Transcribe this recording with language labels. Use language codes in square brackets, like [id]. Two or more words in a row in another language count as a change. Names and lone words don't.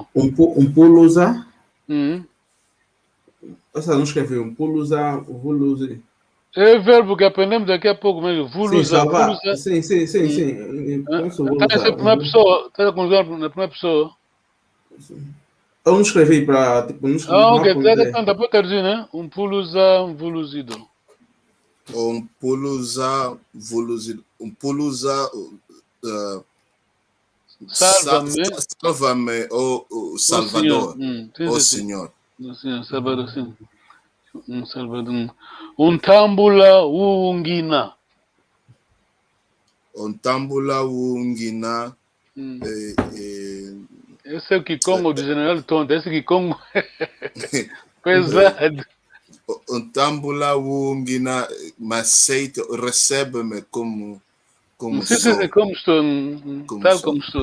[pt] Puluza. Essa não escrevi. [kg] Puluza, vuluzi. [pt] É verbo que aprendemos daqui a pouco mesmo. [kg] Vuluza. [pt] Sim. Está na primeira pessoa. Está na primeira pessoa. Eu não escrevi para. Tipo, não escrevi. Ok, dá para traduzir, né? [kg] Puluza, vuluzido. Puluza, vuluzido. Puluza. [pt] Salva-me, Salvador. Senhor. Sim, Salvador, sim. Salvador. [kg] Untambula ungina. Ontambula wungina. [pt] Esse é o Kikongo do General Tonta. Esse Kikongo pesado. [kg] Ontambula wungina, [pt] mas aceita, recebe-me como Não sei se é como estou, tal como estou.